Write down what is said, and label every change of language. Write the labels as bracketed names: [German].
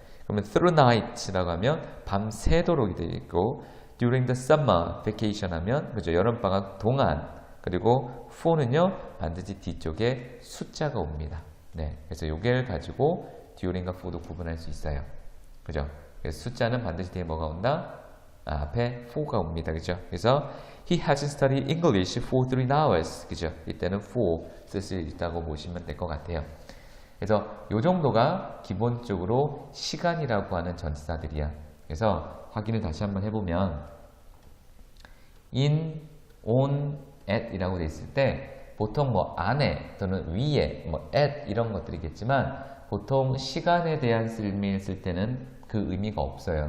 [Korean] 그러면 through night라고 하면 밤새도록 되어 있고 [English] during the summer vacation [Korean] 하면 그죠? 여름방학 동안 그리고 for는요 반드시 뒤쪽에 숫자가 옵니다. 네, 그래서 요걸 가지고 during과 for도 구분할 수 있어요. 그죠? 그래서 숫자는 반드시 뒤에 뭐가 온다? 앞에 for가 옵니다. 그죠? 그래서 [English] he hasn't studied English for 3 hours. [Korean] 그죠? 이때는 for 쓸 수 있다고 보시면 될 것 같아요. 그래서 요 정도가 기본적으로 시간이라고 하는 전치사들이야. 그래서 확인을 다시 한번 해보면 in, on, at 이라고 돼 있을 때 보통 뭐 안에 또는 위에 뭐 at 이런 것들이겠지만 보통 시간에 대한 의미를 쓸 때는 그 의미가 없어요.